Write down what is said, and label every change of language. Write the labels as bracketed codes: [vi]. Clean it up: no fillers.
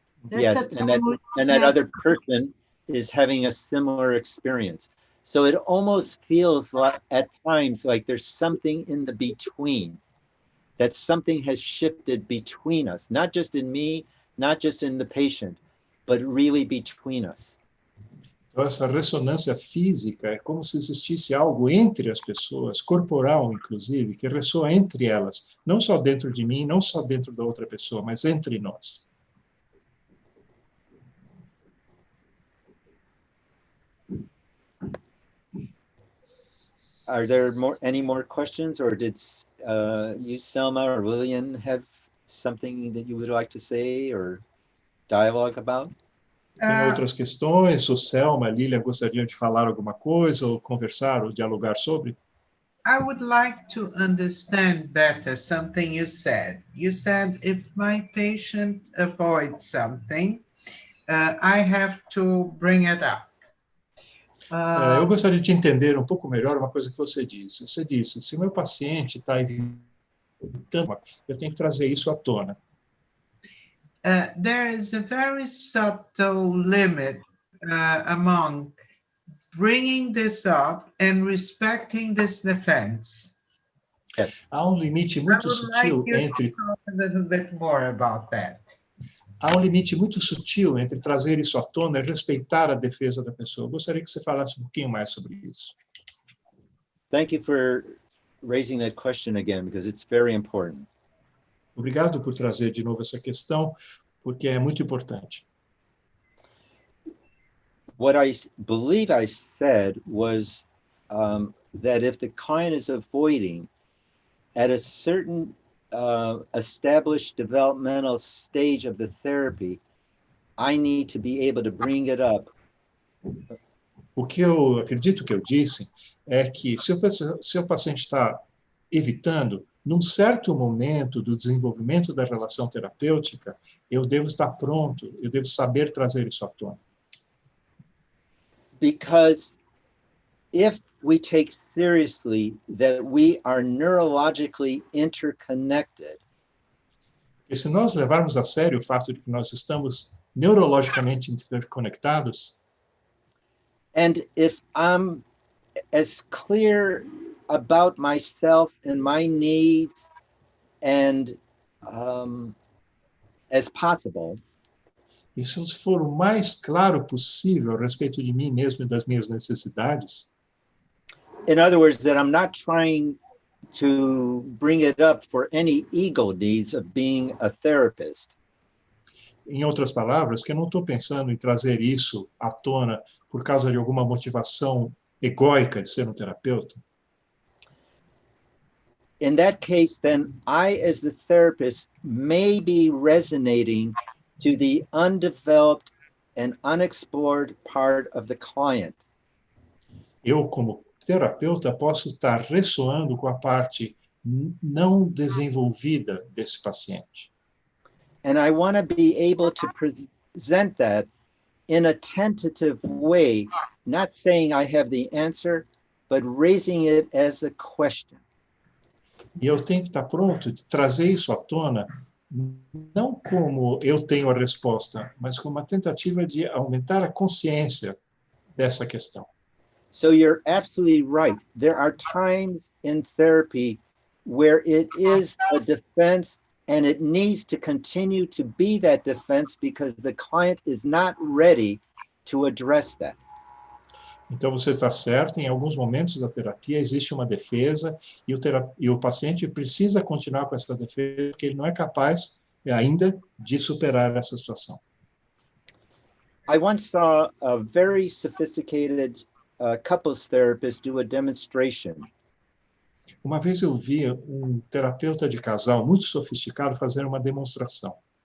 [en] That's and that other person is having a similar experience. So it almost feels like at times like there's something in the between, that something has shifted between us, not just in me, not just in the patient, but really between us. [pt] Então, essa ressonância física é como se existisse algo entre as pessoas, corporal, inclusive, que ressoa entre elas, não só dentro de mim, não só dentro da outra pessoa, mas entre nós. [en] Are there any more questions, or did you, Selma, or Lillian have something that you would like to say or dialogue about? [pt] Tem outras questões? O Selma, a Lilian gostariam de falar alguma coisa, ou conversar, ou dialogar sobre? [en] I would like to understand better something you said. You said if my patient avoids something, I have to bring it up. [pt] Eu gostaria de entender um pouco melhor uma coisa que você disse. Você disse, se o meu paciente está evitando, eu tenho que trazer isso à tona. [en] There is a very subtle limit among bringing this up and respecting this defense. [pt] Há um limite muito sutil entre... [en] A little bit more about that. [pt] Há um limite muito sutil entre trazer isso à tona e respeitar a defesa da pessoa. Eu gostaria que você falasse um pouquinho mais sobre isso. [en] Thank you for raising that question again, because it's very important. [pt] Obrigado por trazer de novo essa questão, porque é muito importante. [en] What I believe I said was that if the client is avoiding at a certain established developmental stage of the therapy, I need to be able to bring it up. [pt] O que eu acredito que eu disse é que se o paciente está evitando, num certo momento do desenvolvimento da relação terapêutica, eu devo estar pronto, eu devo saber trazer isso à tona. [en] Because if we take seriously that we are neurologically interconnected. [pt] E se nós levarmos a sério o fato de que nós estamos neurologicamente interconectados, [en] and if I'm as clear about myself and my needs and as possible, [pt] e se eu for o mais claro possível a respeito de mim mesmo e das minhas necessidades, [en] in other words, that I'm not trying to bring it up for any ego needs of being a therapist. [pt] Em outras palavras, que eu não estou pensando em trazer isso à tona por causa de alguma motivação egóica de ser um terapeuta. [en] In that case, then I, as the therapist, may be resonating to the undeveloped and unexplored part of the client. [pt] Eu, como terapeuta, posso estar ressoando com a parte não desenvolvida desse paciente. [en] And I want to be able to present that in a tentative way, not saying I have the answer, but raising it as a question. [pt] E eu tenho que estar pronto de trazer isso à tona, não como eu tenho a resposta, mas como uma tentativa de aumentar a consciência dessa questão. [en] So you're absolutely right. There are times in therapy where it is a defense and it needs to continue to be that defense because the client is not ready to address that. [pt] Então, você está certo, em alguns momentos da terapia existe uma defesa e o paciente precisa continuar com essa defesa porque ele não é capaz ainda de superar essa situação. [en] I once saw a very sophisticated couples therapist do a demonstration. [pt] Uma vez eu vi um terapeuta de casal muito sofisticado fazer uma demonstração.